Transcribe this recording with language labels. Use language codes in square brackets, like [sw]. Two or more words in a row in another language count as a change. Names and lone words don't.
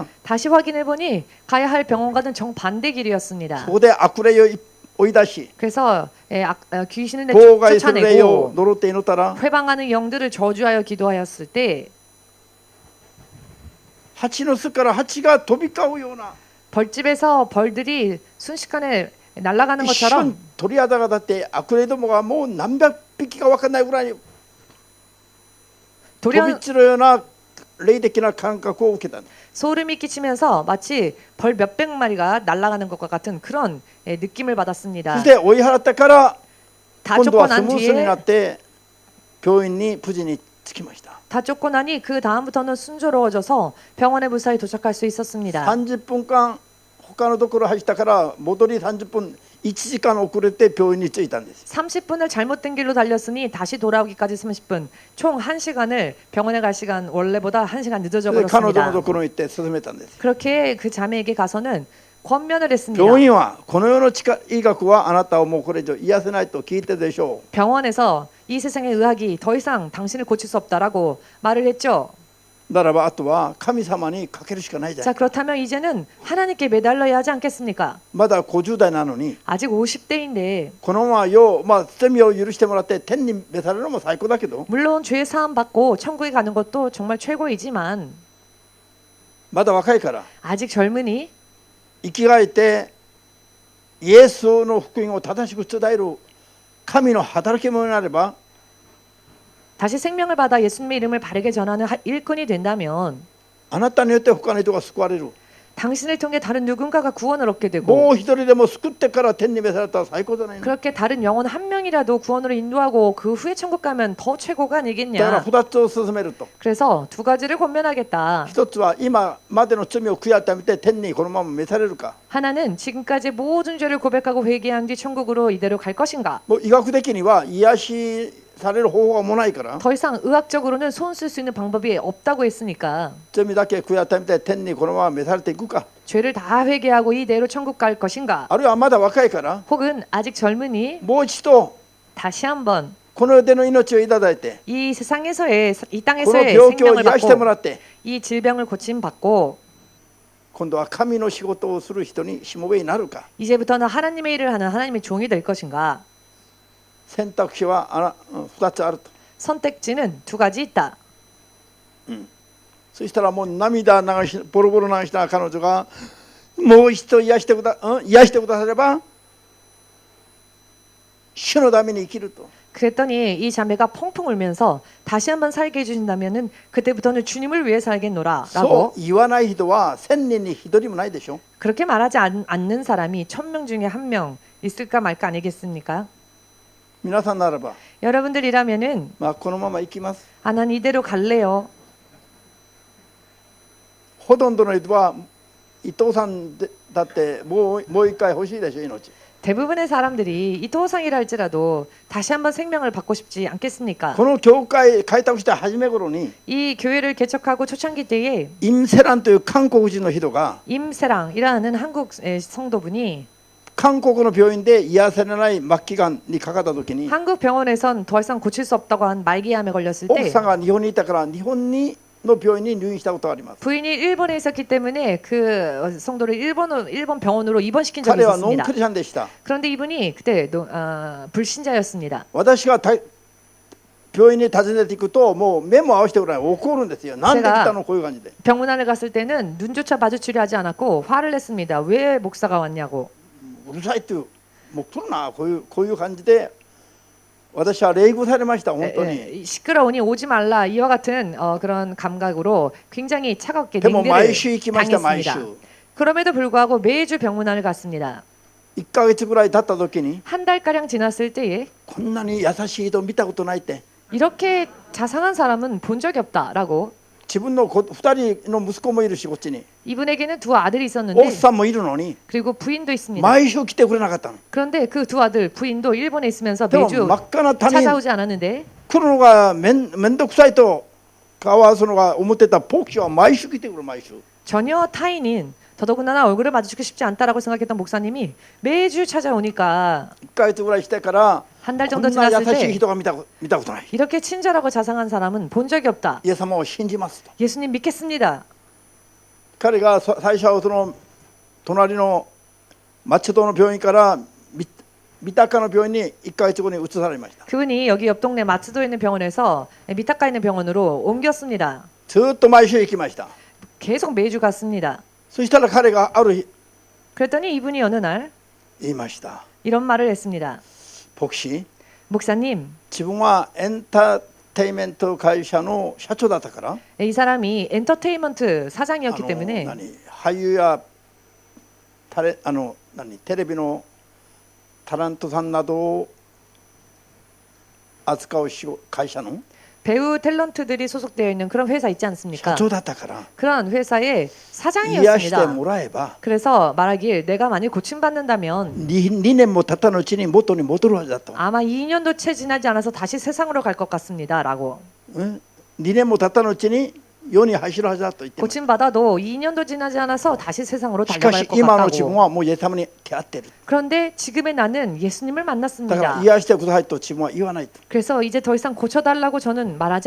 [ko] 다시 확인해 보니 가야 할 병원과는 정반대 길이었습니다. [ja] そこで悪霊を追い出し [ko] 그래서 귀신을 [ja] 妨害する霊を [ko] 쫓아내고 [ja] 呪って祈ったら [ko] 회방하는 영들을 저주하여 기도하였을 때 [ja] 蜂の巣から蜂が飛び交うような [ko] 벌집에서 벌들이 순식간에 날아가는 [ja] 一 [ko] 것처럼 [ja] 瞬鳥肌が立って悪霊どもがもう何百匹か分かんないぐらいに飛び [ko] 돌연 [ja] 散るような霊的な感覚を受けた。 [ko] 소름이 끼치면서 마치 벌 몇백 마리가 날아가는 것과 같은 그런 느낌을 [ja] そ [ko] 받았습니다. [ja] して追い払ったから [ko] 다 [ja] 今度は [ko] 쫓고 [ja] ス [ko] 난 [ja] ムースに [ko] 뒤에 [ja] なって病院に無事に着きました。 [ko] 다 쫓고 나니 그 다음부터는 순조로워져서 병원에 무사히 도착할 수 있었습니다. [ja] 30 分間他のところ走ったから戻り30分1時間遅れて病院に着いたんです。 [ko] 30분을 잘못된 길로 달렸으니 다시 돌아오기까지 30분, 총 1시간을 병원에 갈 시간 원래보다 1시간 늦어져 [ja] で彼女の [ko] 버렸습니다. [ja] ところに行って勧めたんです。 [ko] 그렇게 그 자매에게 가서는 권면을 했습니다. [ja] 病院はこの世の医学はあなたをもうこれ以上癒せないと聞いてるでしょ [ko] 병원에서 이 세상의 의학이 더 이상 당신을 고칠 수 없다라고 말을 했죠. [ja] う。ならばあとは神様にかけるしかないじゃ [ko] 자 [ja] ん。 [ko] 그렇다면 이제는 하나님께 매달려야 하지 않겠습니까? [ja] まだ50代なのに [ko] 아직 50대인데 [ja] このまま罪を許してもらって天に召されるのも最高だけど [ko] 물론 죄 사함 받고 천국에 가는 것도 정말 최고이지만 [ja] まだ若いから [ko] 아직 젊으니 [ja] 生き返ってイエスの福音を正しく伝える神の働き者になれば [ko] 다시 생명을 받아 예수님의 이름을 바르게 전하는 일꾼이 된다면 [ja] あなたによって他の人が救われる。 [ko] 당신을 통해 다른 누군가가 구원을 얻게 [ja] も [ko] 되고 [ja] う一人でも救ってから天に召されたら最高じゃないの。 [ko] 그렇게 다른 영혼 한 명이라도 구원으로 인도하고 그 후에 천국 가면 더 최고가 [ja] だから [ko] 아니겠냐. [ja] 2つを進めると。 [ko] 그래서 두 가지를 권면하겠다. [ja] 一つは今までの罪を悔やめて天にこのまま召されるか。 [ko] 하나는 지금까지 모든 죄를 고백하고 회개한 뒤 천국으로 이대로 갈 것인가. [ja] もう医学的には癒しされる方法がもうないから [ko] 더 이상 의학적으로는 손 쓸 수 있는 방법이 없다고 했으니까 [ja] 罪だけ悔やめて天にこのまま召されていくか。 [ko] 죄를 다 회개하고 이대로 천국 갈 것인가. [ja] あるいはまだ若いから [ko] 혹은 아직 젊으니 [ja] もう一度 [ko] 다시 한번 [ja] この世での命をいただいて [ko] 이 세상에서의 이 [ja] この [ko] 땅에서의 [ja] 病気を [ko] 생명을 [ja] 癒しても [ko] 받고 [ja] らって [ko] 이 질병을 고침 받고 [ja] 今度は神の仕事をする人にしもべになるか。 [ko] 이제부터는 하나님의 일을 하는 하나님의 종이 될 것인가. [ja] 選択肢は2つあると。 [ko] 선택지는 두 가지 있다. [ja] そしたらもう涙流しボロボロ流した彼女がもう一度癒してくだされば主のために生きると。 [ko] 그랬더니 이 자매가 펑펑 울면서 다시 한번 살게 해주신다면은 그때부터는 주님을 위해 [ja] そ [ko] 살겠노라라고 [ja] う言わない人は1000人に1人もないでしょ。 [ko] 그렇게 말하지 않는 사람이 1000명 중에 한 명 있을까 말까 아니겠습니까? [ja] 皆さんならば、 [ko] 여러분들이라면은 [ja] このまま行きます。 [ko] 아, 난 이대로 갈래요. [ja] ほとんどの人は伊藤さんだってもう一回欲しいでしょ命。 [ko] 대부분의 사람들이 이토상이라 할지라도 다시 한번 생명을 받고 싶지 않겠습니까? [ja] この教会開拓した初め頃に [ko] 이 교회를 개척하고 초창기 때에 [ja] イムセランという韓国人の人が [ko] 임세랑이라는 한국 성도분이 [ja] 韓国の病院で癒されない末期がんにかかった時に [ko] 한국 병원에선 더 이상 고칠 수 없다고 한 말기암에 걸렸을 [ja] 奥 [ko] 때 [ja] さんが日本にいたから日本の病院に入院したことがあります。 [ko] 부인이 일본에 있었기 때문에 그 성도를 일본 병원으로 입원시킨 적이 [ja] 彼はノン [ko] 있었습니다. [ja] クリスチャンでした。 [ko] 그런데 이분이 그때 불신자였습니다. [ja] 私が病院に訪ねていくともう目も合わせてぐらい怒るんですよ。なんで来たのこういう感じで。 [ko] 병문안에 갔을 때는 눈조차 마주치려 하지 않았고 화를 냈습니다. 왜 목사가 왔냐고. [ja] うるさいっていうもう来るなこういう感じで私は冷遇されました本当に。 [ko] 시끄러우니 오지 말라 이와 같은 그런 감각으로 굉장히 차갑게 [ja] でも [ko] 냉대를 [ja] 毎週行きました毎週。 [ko] 당했습니다. 그럼에도 불구하고 매주 병문안을 갔습니다. [ja] 1 ヶ月ぐらい経った時に [ko] 한 달가량 지났을 때에 [ja] こんなに優しい人見たことないって [ko] 이렇게 자상한 사람은 본 적이 없다라고 [ja] 自分の2人の息子もいるしこっちに [ko] 이분에게는 두 아들이 있었는데 [ja] 奥さんもいるのに [ko] 그리고 부인도 있습니다. [ja] 毎週来てくれなかったの。 [ko] 그런데 그 두 아들 부인도 일본에 있으면서 [ja] でも [ko] 매주 [ja] 真っ赤な他人 [ko] 찾아오지 않았는데 [ja] 来るのが面倒くさいと顔合わすのが思ってた牧師は毎週来てくる毎週。 [ko] 전혀 타인인 더더군다나 얼굴을 마주치고 싶지 않다라고 생각했던 목사님이 매주 찾아오니까 [ja] 1 ヶ月ぐらいしてから [ko] 한 달 [ja] こ [ko] 정도 [ja] んな優 [ko] 지났을 [ja] しい [ko] 때 [ja] 人が見たことない。 [ko] 이렇게 친절하고 자상한 사람은 본 적이 없다. [ja] イエス様を信じますと。 [ko] 예수님 믿겠습니다. [ja] 彼が最初はその隣の町戸の病院から三鷹の病院に1ヶ月後に移されました。 [ko] 그분이 여기 옆 동네 마츠도에 있는 병원에서 미타카에 있는 병원으로 옮겼습니다. [ja] ずっと毎週行きました。 [ko] 계속 매주 갔습니다. [ja] そしたら彼がある日 [ko] 그랬더니 이분이 어느 날 [ja] 言いました。 [ko] 이런 말을 했습니다. [ja] 牧師、 [ko] 목사님, [ja] 自分はエンターテイメント会社の社長だったから [ko] 이 사람이 엔터테인먼트 사장이었기 [ja] あ [ko] 때문에 [ja] の俳優やテレビのタレントさんなどを扱う会社の [ko] 배우 탤런트들이 소속되어 있는 그런 회사 있지 [ja] 社 [ko] 않습니까? [ja] 長だったから [ko] 그런 회사의 [ja] 癒して [ko] 사장이었습니다. [ja] もらえば [ko] 그래서 말하길 내가 만일 고침받는다면 [ja] 2 年も経ったのうちに元に戻るはずだと。 [ko] 아마 2년도 채 지나지 않아서 다시 세상으로 갈 것 같습니다. 라고. [ja] 2 年も経ったのうちに世に走るはずだと言ってます。 [ko] 고침받아도 2년도 지나지 않아서 다시 세상으로 [ja] しか [ko] 달려갈 [ja] し [ko] 것 [ja] 今の自分 [ko] 같다고. [ja] はもうイエス様に出会っている。 [ko] 그런데 지금의 나는 예수님을 [ja] だから [ko] 만났습니다. [ja] 癒してくださいと自分は言わないと。 [ko] 그래서 이제 더 이상 고쳐달라고 저는 말하지